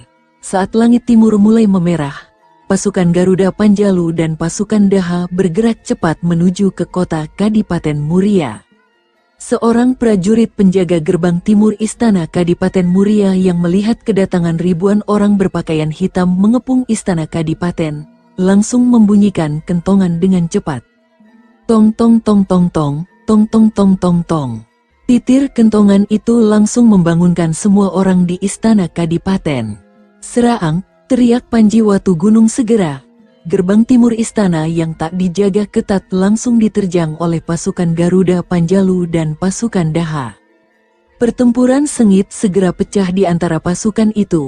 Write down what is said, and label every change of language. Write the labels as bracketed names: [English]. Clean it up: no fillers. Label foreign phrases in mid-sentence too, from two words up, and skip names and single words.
[Indonesian] Saat langit timur mulai memerah, pasukan Garuda Panjalu dan pasukan Daha bergerak cepat menuju ke kota Kadipaten Muria. Seorang prajurit penjaga gerbang timur Istana Kadipaten Muria yang melihat kedatangan ribuan orang berpakaian hitam mengepung Istana Kadipaten, langsung membunyikan kentongan dengan cepat. Tong tong tong tong tong, tong tong tong tong tong. Titir kentongan itu langsung membangunkan semua orang di Istana Kadipaten. Seraang, teriak Panji Watugunung segera. Gerbang timur istana yang tak dijaga ketat langsung diterjang oleh pasukan Garuda Panjalu dan pasukan Daha. Pertempuran sengit segera pecah di antara pasukan itu.